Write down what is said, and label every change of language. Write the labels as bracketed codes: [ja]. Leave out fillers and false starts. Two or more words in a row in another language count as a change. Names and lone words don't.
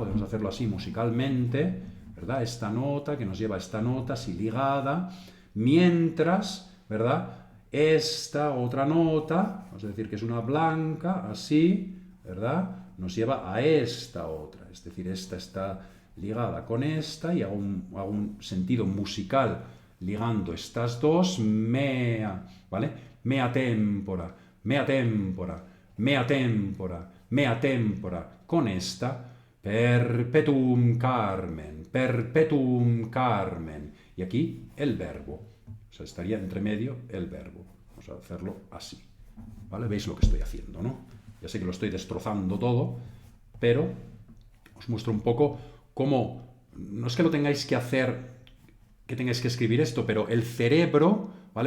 [es] Podemos hacerlo así musicalmente, ¿verdad? Esta nota que nos lleva a esta nota así ligada, mientras, ¿verdad? Esta otra nota, vamos a decir que es una blanca, así, ¿verdad? Nos lleva a esta otra, es decir, esta está ligada con esta y hago un sentido musical ligando estas dos, mea, ¿vale? [la] Mea tempora, mea tempora, mea tempora, mea tempora, [es] con esta, [la] perpetuum Carmen, perpetuum Carmen. [es] Y aquí el verbo, o sea, estaría entre medio el verbo. Vamos a hacerlo así, ¿vale? ¿Veis lo que estoy haciendo, no? Ya sé que lo estoy destrozando todo, pero os muestro un poco cómo, no es que lo tengáis que hacer, que tengáis que escribir esto, pero el cerebro, ¿vale?